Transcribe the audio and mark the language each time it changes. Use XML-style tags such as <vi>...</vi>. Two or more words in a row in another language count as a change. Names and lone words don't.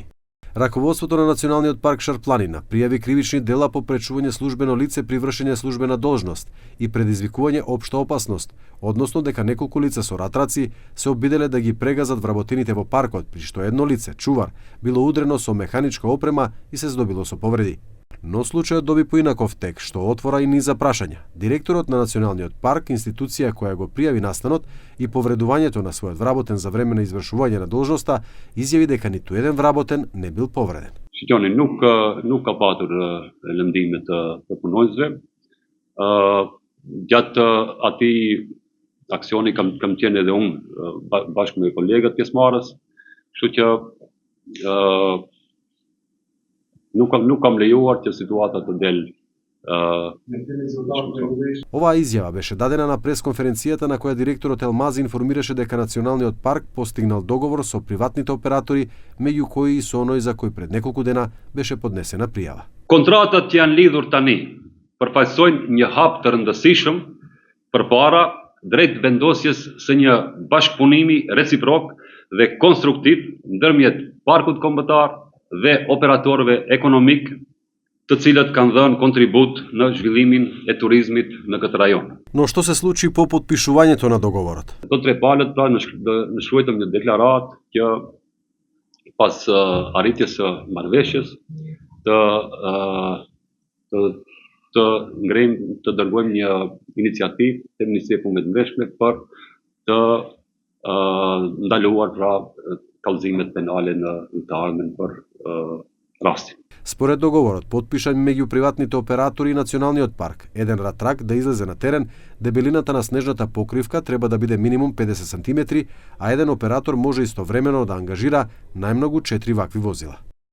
<mk>Раководството на Националниот парк Шарпланина пријави кривични дела по пречување службено лице при вршење службена должност и предизвикување општа опасност, односно дека неколку лица со ратраци се обиделе да ги прегазат вработените во паркот, при што едно лице, чувар, било удрено со механичка опрема и се здобило со повреди. Но случајот доби поинаков тек, што отвора и низ прашања. Директорот на Националниот парк, институција која го пријави настанот и повредувањето на својот вработен за време на извршување на должноста, изјави дека ниту еден вработен не бил повреден.</mk> <sq>Shikoni, nuk ka patur lëndime të punonjësve. Gjatë atij aksioni kam qenë edhe unë bashkë me kolegët pjesëmarrës, kështu që nuk kam lejuar që situata të del.</sq> <mk>Оваа изјава беше дадена на пресконференцијата на која директорот Елмази информираше дека Националниот парк постигнал договор со приватните оператори, меѓу кои и со оној за кој пред неколку дена беше поднесена пријава.</mk> <sq>Kontratët që janë lidhur tani përfaqësojnë një hap të rëndësishëm përpara drejt vendosjes së një bashkëpunimi reciprok dhe konstruktiv ndërmjet parkut kombëtar dhe operatorëve ekonomik, të cilët kanë dhënë kontribut në zhvillimin e turizmit në këtë rajon.</sq> <mk>Но што се случи по подпишувањето на договорот?</mk> <sq>Të tre palët pra në shkruajtëm një deklaratë që pas arritjes së marrëveshjes të dërgojmë një iniciativë te Ministria e Punëve të Brendshme për të ndaluar pra kallëzimet penale në të ardhmen për rastin.</sq> <mk>Според договорот, подпишан меѓу приватните оператори и Националниот парк, еден ратрак да излезе на терен, дебелината на снежната покривка треба да биде минимум 50 см, а еден оператор може истовремено да ангажира најмногу 4 вакви возила.</mk>